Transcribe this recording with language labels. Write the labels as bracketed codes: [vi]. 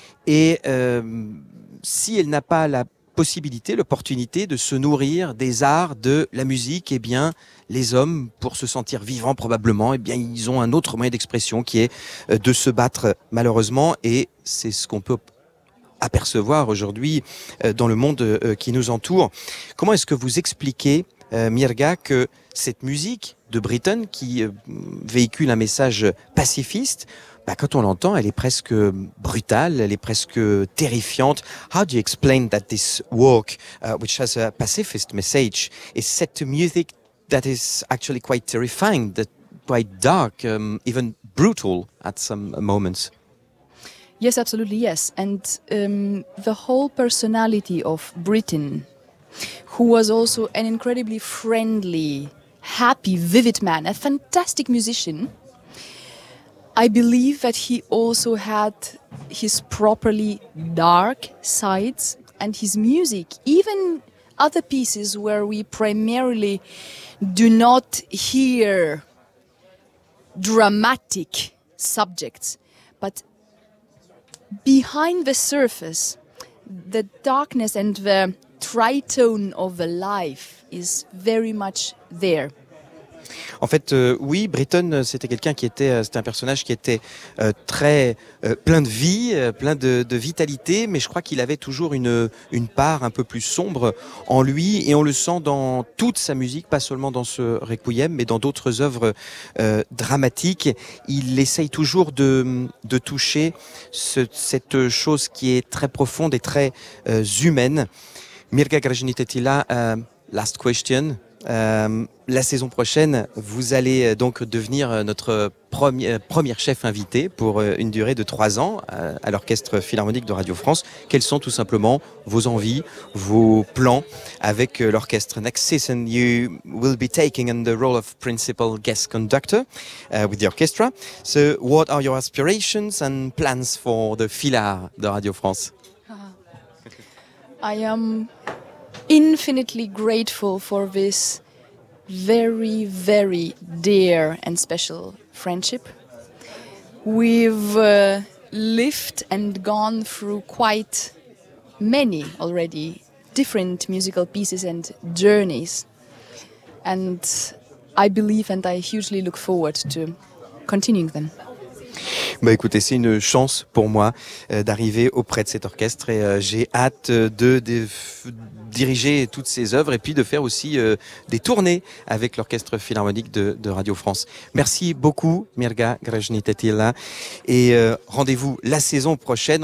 [fr] Et si elle n'a pas la possibilité, l'opportunité de se nourrir des arts, de la musique, et bien les hommes, pour se sentir vivants probablement, et bien ils ont un autre moyen d'expression qui est de se battre malheureusement, et c'est ce qu'on peut apercevoir aujourd'hui dans le monde qui nous entoure. Comment est-ce que vous expliquez, Mirga, que cette musique de Britten, qui véhicule un message pacifiste, quand on l'entend, elle est presque brutale, elle est presque terrifiante. [en] How do you explain that this work, which has a pacifist message, is set to music that is actually quite terrifying, that quite dark, even brutal at some moments? Yes, absolutely, yes. And the whole personality of Britten, who was also an incredibly friendly, happy, vivid man, a fantastic musician, I believe that he also had his properly dark sides, and his music, even other pieces where we primarily do not hear dramatic subjects, but behind the surface, the darkness and the tritone of the life is very much there. [fr] En fait, oui, Britten, c'était quelqu'un qui était, c'était un personnage qui était très plein de vie, plein de vitalité, mais je crois qu'il avait toujours une part un peu plus sombre en lui, et on le sent dans toute sa musique, pas seulement dans ce Requiem, mais dans d'autres œuvres dramatiques. Il essaye toujours de toucher cette chose qui est très profonde et très humaine. Mirga Grajanić était là, [en] last question. [fr] La saison prochaine, vous allez donc devenir notre première chef invité pour une durée de 3 ans à l'Orchestre Philharmonique de Radio France. Quels sont tout simplement vos envies, vos plans avec l'orchestre? [en] Next season, you will be taking on the role of principal guest conductor with the orchestra. So, what are your aspirations and plans for the Philhar de Radio France? I am infinitely grateful for this very, very dear and special friendship. We've lived and gone through quite many already different musical pieces and journeys. And I believe and I hugely look forward to continuing them. [fr] Bah écoutez, c'est une chance pour moi d'arriver auprès de cet orchestre et j'ai hâte de diriger toutes ces œuvres et puis de faire aussi des tournées avec l'Orchestre Philharmonique de Radio France. Merci beaucoup Mirga Grzhnitetila et rendez-vous la saison prochaine.